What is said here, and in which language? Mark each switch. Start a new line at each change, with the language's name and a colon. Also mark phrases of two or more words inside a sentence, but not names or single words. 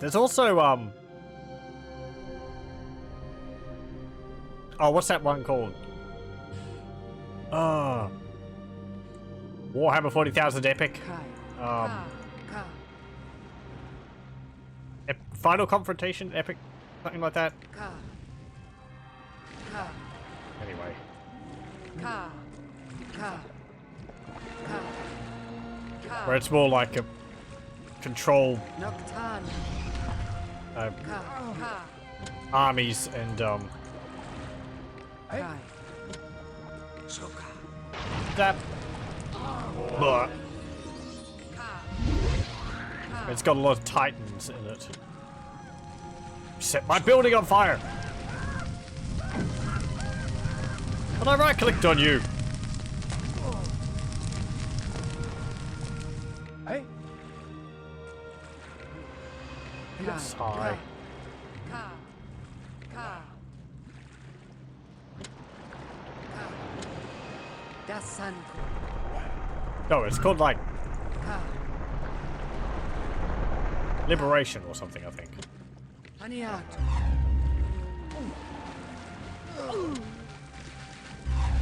English: There's also oh, what's that one called? Warhammer 40,000 Epic. Ka. Final Confrontation Epic, something like that. Ka. Ka. Anyway. Ka. Ka. Ka. Ka. Where it's more like a control Noctan. Ka. Ka. armies and Kai. Shoka. that. Blah. Ka. It's got a lot of titans in it. Set my building on fire! But I right-clicked on you! Hey? Yes, hi. Ka. Ka. Ka. Dasan. No, it's called like Ka. Liberation or something, I think. Aniato.